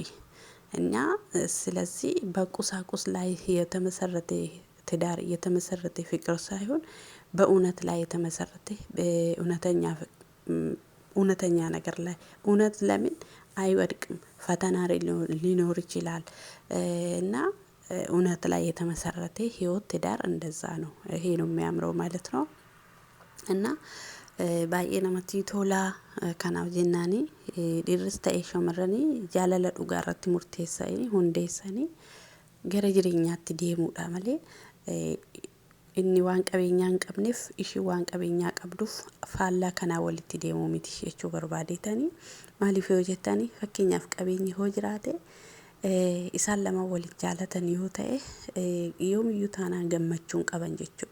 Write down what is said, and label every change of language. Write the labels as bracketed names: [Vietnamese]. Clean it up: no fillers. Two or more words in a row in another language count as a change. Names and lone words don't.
[Amharic] እና ስለዚህ በቁሳቁስ ላይ የተመሰረተ ትዳር የተመሰረተ ፍቅር ሳይሆን በእውነት ላይ የተመሰረተ እውነተኛ ነገር ላይ እውነት ለምን አይወድቅም ፈተና ሊኖር ይችላል እና እውነት ላይ የተመሰረተ ህይወት ትዳር እንደዛ ነው። ይሄ ነው የሚያምረው ማለት ነው። እና [Oromo] baay'ee namatti tola kanaaf jennaani dhiirris ta'e shamarranii jaalala dhugaa irratti murteessanii hundeessanii gara jireenyaatti deemuudha malee inni waan qabeenyaa hin qabneef ishii waan qabeenyaa qabduuf faallaa kanaa walitti deemuu miti jechuu barbaadeetanii maaliif yoo jettanii fakkeenyaaf qabeenyi hoo jiraate isaan lama waliin jaalatan yoo ta'e yoomiyyuu taanaan gammachuun qaban jechuudha.